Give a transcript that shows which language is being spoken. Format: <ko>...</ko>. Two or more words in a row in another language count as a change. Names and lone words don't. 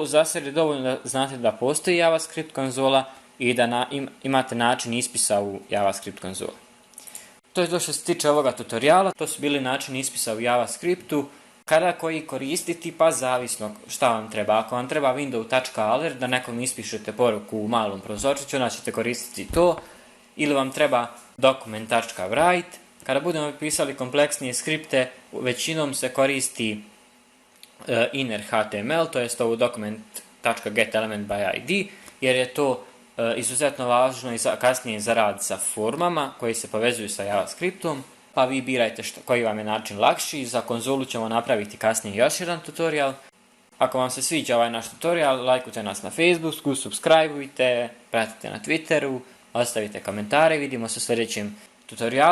<bs>Za sad je dovoljno da znate da postoji JavaScript konzola i da imate način ispisa u JavaScript konzoli. To je to što se tiče ovoga tutoriala. To su bili načini ispisa u JavaScriptu. Kada koji koristiti, pa zavisno šta vam treba. Ako vam treba window.alert da nekom ispišete poruku u malom prozorčiću, onda ćete koristiti to. Ili vam treba document.write. Kada budemo pisali kompleksnije skripte, većinom se koristi</bs> <en>inner HTML,</en> <bs>to jest ovo document.getElementById, jer je to izuzetno važno i kasnije za rad sa formama koji se povezuju sa JavaScriptom, pa vi birajte koji vam je način lakši. Za konzolu ćemo napraviti kasnije još jedan tutorial. Ako vam se sviđa ovaj naš tutorial, lajkujte nas na Facebooku, subscribeujte, pratite na Twitteru, ostavite komentare, vidimo se u sljedećem tutorialu.</bs>